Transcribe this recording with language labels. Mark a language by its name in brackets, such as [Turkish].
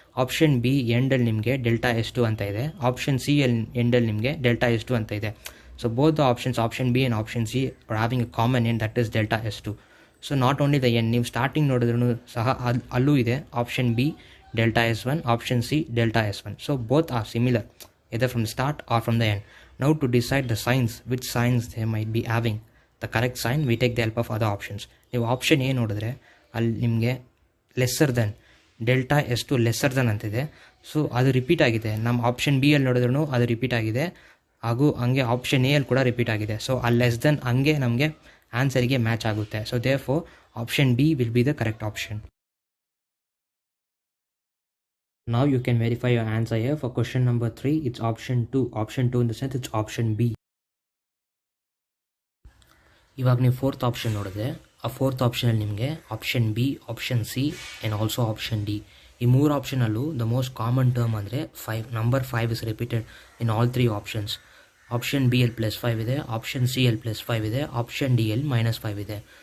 [Kannada] Option B ಎಂಡಲ್ಲಿ ನಿಮಗೆ ∆S2 ಅಂತ ಇದೆ, ಆಪ್ಷನ್ ಸಿ ಎಂಡಲ್ಲಿ ನಿಮಗೆ ∆S2 ಅಂತ ಇದೆ. [English] So both the options option B and option C are having a common end, that is ∆S2. So not only the end, [Kannada] ನೀವು starting ನೋಡಿದ್ರೂ ಸಹ ಅಲ್ಲೂ ಇದೆ option B ∆S1, option C ∆S1. [English] So both are similar either from the start or from the end. Now to decide the signs, which signs they might be having the correct sign, we take the help of other options. [Kannada] ನೀವು option A ನೋಡಿದ್ರೆ ಅಲ್ಲಿ ನಿಮಗೆ lesser then ∆S2 lesser then ಅಂತಿದೆ. So ಅದು repeat ಆಗಿದೆ. ನಮ್ಮ option B ಅಲ್ಲಿ ನೋಡಿದ್ರೂ ಅದು ರಿಪೀಟ್ ಆಗಿದೆ, ಹಾಗೂ ಹಂಗೆ ಆಪ್ಷನ್ ಎ ಅಲ್ಲಿ ಕೂಡ ರಿಪೀಟ್ ಆಗಿದೆ. [English] so ಆ less then [Kannada] ಹಂಗೆ ನಮಗೆ ಆನ್ಸರಿಗೆ ಮ್ಯಾಚ್ ಆಗುತ್ತೆ. [English] So therefore option B will be the correct option. Now you can verify your answer here. For question number 3, it's option 2. Option 2 in the sense it's option B. [Kannada] ಇವಾಗ ನೀವು fourth option ನೋಡಿದ್ರೆ ಆ fourth ಆಪ್ಷನಲ್ಲಿ ನಿಮಗೆ option B, option C and also option D, ಈ 3 ಆಪ್ಷನಲ್ಲೂ [English] the most common term [Kannada] ಅಂದರೆ 5. [English] Number 5 is repeated in all 3 options. [Kannada] Option B ಅಲ್ಲಿ +5 ಇದೆ, option C ಅಲ್ಲಿ +5 ಇದೆ, ಆಪ್ಷನ್ ಡಿ ಅಲ್ಲಿ -5 ಇದೆ.